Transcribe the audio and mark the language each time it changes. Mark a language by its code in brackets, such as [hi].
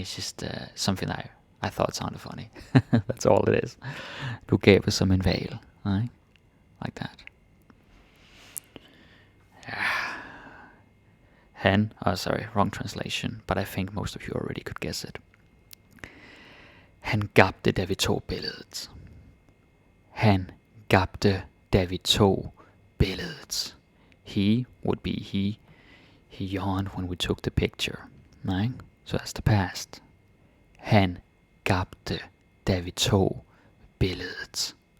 [en] It's just something I thought sounded funny. That's all it is. [da] Du gaber som en hval. [en] Right? Like that. Sorry, wrong translation, but I think most of you already could guess it. [da] Han gabte, da vi tog billedet. Han gabte, da vi tog billedet. [en] He would be he. He yawned when we took the picture. Right? So that's the past. [da] Han gabte, da vi tog billedet.